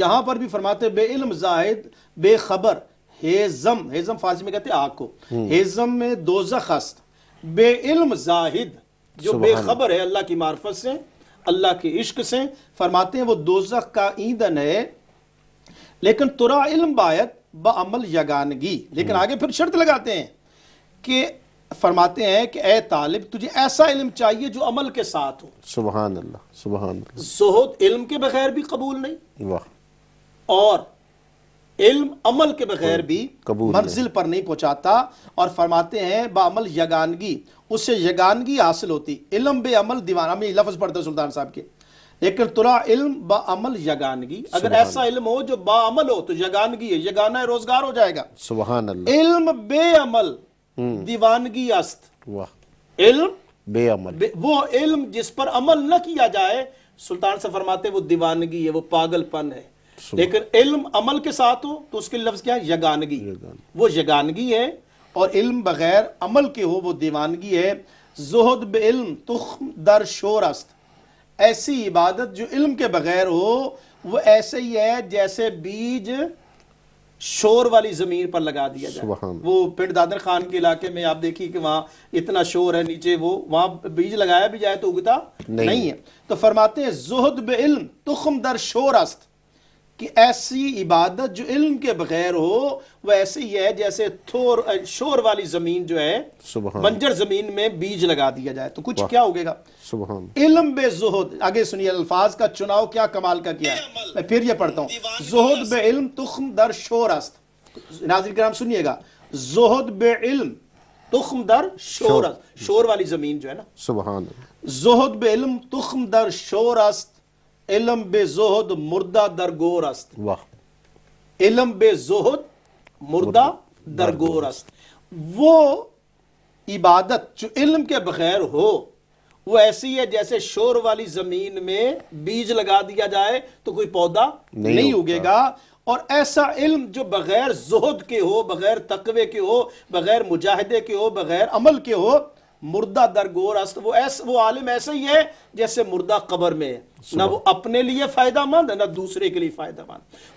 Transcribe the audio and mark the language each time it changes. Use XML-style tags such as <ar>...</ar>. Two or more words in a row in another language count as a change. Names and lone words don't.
<ur>یہاں پر بھی فرماتے</ur> <fa>بے علم زائد بے خبر،</fa> <ur>ہیزم، ہیزم فارسی میں کہتے ہیں آگ کو،</ur> <fa>ہیزم میں دوزخ است،</fa> <ur>بے علم زاہد جو بے خبر ہے اللہ کی معرفت سے، اللہ کے عشق سے، فرماتے ہیں وہ دوزخ کا ایندھن ہے۔</ur> <fa>لیکن ترا علم باید بعمل یگانگی،</fa> <ur>لیکن آگے پھر شرط لگاتے ہیں کہ فرماتے ہیں کہ اے طالب تجھے ایسا علم چاہیے جو عمل کے ساتھ ہو۔</ur> <ar>سبحان اللہ، سبحان اللہ،</ar> <ur>زہد علم کے بغیر بھی قبول نہیں، اور علم عمل کے بغیر بھی منزل پر نہیں پہنچاتا، اور فرماتے ہیں</ur> <fa>بعمل یگانگی،</fa> <ur>اس سے یگانگی حاصل ہوتی،</ur> <fa>علم بے عمل دیوانہ،</fa> <ur>میں لفظ پڑھتے سلطان صاحب کے،</ur> <fa>لیکن ترا علم با عمل یگانگی،</fa> <ur>اگر ایسا علم ہو جو با عمل ہو تو یگانگی ہے، یگانہ روزگار ہو جائے گا۔</ur> <ar>سبحان اللہ،</ar> <fa>علم بے عمل دیوانگی است، علم بے عمل،</fa> <ur>وہ علم جس پر عمل نہ کیا جائے، سلطان سے فرماتے وہ دیوانگی ہے، وہ پاگل پن ہے۔ لیکن علم عمل کے ساتھ ہو تو اس کے لفظ کیا ہے؟ یگانگی، وہ یگانگی ہے، اور علم بغیر عمل کے ہو وہ دیوانگی ہے۔</ur> <fa>زہد بے علم تخم در شور است،</fa> <ur>ایسی عبادت جو علم کے بغیر ہو وہ ایسے ہی ہے جیسے بیج شور والی زمین پر لگا دیا جائے۔ وہ پنڈ دادر خان کے علاقے میں آپ دیکھیے کہ وہاں اتنا شور ہے، نیچے وہ وہاں بیج لگایا بھی جائے تو اگتا نہیں ہے۔ تو فرماتے ہیں</ur> <fa>زہد بے علم تخم در شور است،</fa> <ur>کہ ایسی عبادت جو علم کے بغیر ہو وہ ایسے ہی ہے جیسے شور والی زمین جو ہے، بنجر زمین میں بیج لگا دیا جائے تو کچھ کیا ہوگے گا؟</ur> <fa>علم بے زہد،</fa> <ur>آگے سنیے الفاظ کا چناؤ کیا کمال کا کیا ہے، میں پھر یہ پڑھتا ہوں۔</ur> <fa>زہد بے علم تخم در شور است،</fa> <ur>ناظرین کرام سنیے گا،</ur> <fa>زہد بے علم تخم در شور است،</fa> <ur>شور والی زمین جو ہے نا،</ur> <ar>سبحان اللہ،</ar> <fa>زہد بے علم تخم در شور است، علم بے زہد مردہ در گور است، علم بے زہد مردہ در گور است۔</fa> <ur>وہ عبادت جو علم کے بغیر ہو وہ ایسی ہے جیسے شور والی زمین میں بیج لگا دیا جائے تو کوئی پودا نہیں اگے گا، اور ایسا علم جو بغیر زہد کے ہو، بغیر تقوی کے ہو، بغیر مجاہدے کے ہو، بغیر عمل کے ہو،</ur> <fa>مردہ درگور است،</fa> <ur>وہ عالم ایسا ہی ہے جیسے مردہ قبر میں ہے، نہ وہ اپنے لیے فائدہ مند نہ دوسرے کے لیے فائدہ مند۔</ur>